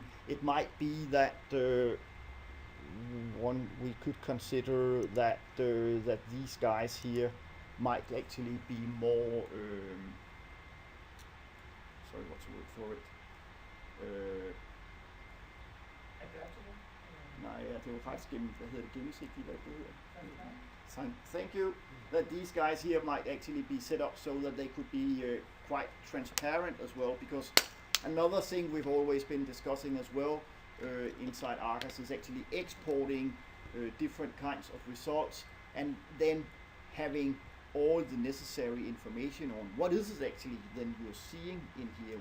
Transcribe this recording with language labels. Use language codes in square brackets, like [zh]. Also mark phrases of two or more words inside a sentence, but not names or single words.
[en] It might be that one we could consider that that these guys here might actually be more sorry, what's the word for it? Adaptable. [da] Nej, ja, det var faktisk gennemsigtigt, hvad det hedder. [en] Thank you. That these guys here might actually be set up so that they could be quite transparent as well, because another thing we've always been discussing as well inside ARGOS is actually exporting different kinds of results and then having all the necessary information on what is it actually then you're seeing in here.